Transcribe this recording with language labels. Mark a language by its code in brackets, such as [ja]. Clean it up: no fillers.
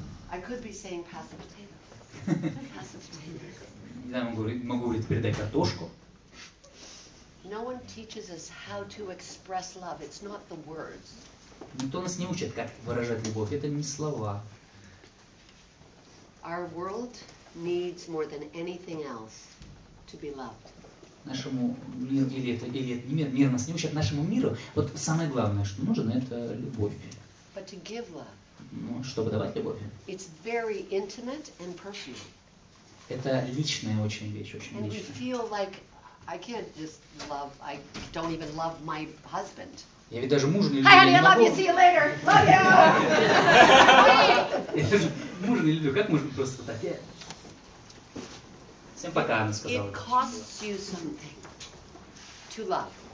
[en] I could be saying pass the potatoes. Pass the potatoes. [ru] Я могу говорить, передай картошку. [en] No one teaches us how to express love. It's not the words. [ru] Никто нас не учит, как выражать любовь. Это не слова. [en] Our world needs more than anything else to be loved. [ru] Нашему миру, или это не мир нас не учит, нашему миру, вот самое главное, что нужно, это любовь. [en] But to give love, [ru] Ну, чтобы давать любовь. [en] it's very intimate and personal. [ru] Это личная очень вещь, очень [en] And we [ru] личная. [en] feel like I can't just love, I don't even love my husband. [ru] Я ведь даже мужа не люблю. [en] Hi honey, [ru] я [en] I [ru] не [en] love you, [ru] могу. [en] see you later. Love you! [ru] Я даже мужа не люблю. Как можно просто так? Всем пока, она сказала. [en] It costs you something to love.